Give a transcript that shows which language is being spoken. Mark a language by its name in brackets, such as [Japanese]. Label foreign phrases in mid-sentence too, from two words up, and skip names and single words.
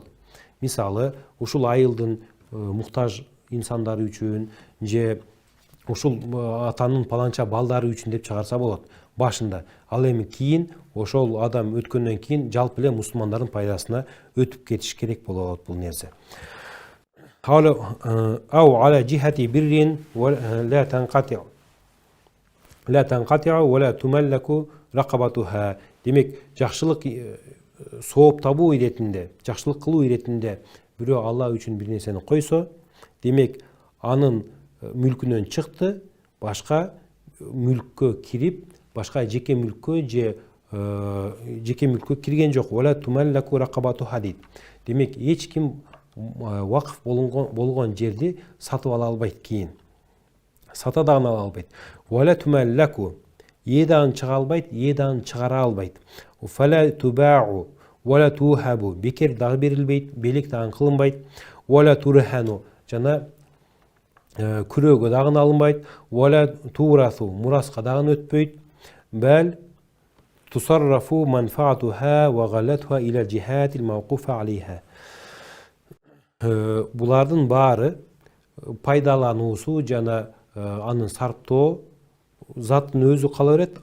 [Kyrgyz] Мисалы, ушул айылдын муктаж инсандары үчүн же ушул атанын паланча балдары үчүн деп чыгарса болот башында. Ал эми кийин ошол адам өткөндөн кийин жалпы эле мусулмандардын пайдасына өтүп кетиш керек болот бул нерсе. [Arabic] أو على جهة بر لا تنقطع ولا تملك رقبتها. [Kyrgyz] Демек, жакшылык сооп табуу иретинде, жакшылык кылуу иретинде бирөө Алла үчүн бир нерсени койсо, демек анын мүлкүнөн чыкты, башка мүлккө кирип, башка жеке мүлккө же жеке мүлккө кирген жок. [Arabic] ولا تملك رقبتها дейт. [Kyrgyz] Демек, эч ким вакыф болгон жерди сатып ала албайт, кийин сата дагы ала албайт. [Arabic] ولا تملك, [Kyrgyz] дагы чыга албайт, дагы чыгара албайт. [Arabic] فلا تباع ولا توهب, [Kyrgyz] бекер дагы берилбейт, белек дагы кылынбайт. [Arabic] ولا ترهن, [Kyrgyz] жана күрөөгө дагы алынбайт. [Arabic] ولا تورث, [Kyrgyz] мураска дагы өтпөйт. [Arabic] بل تصرف منفعتها وغلتها إلى الجهة الموقوف عليها. [Kyrgyz] Булардын баары пайдалануусу жана анын сарптоо заттын өзү кала берет.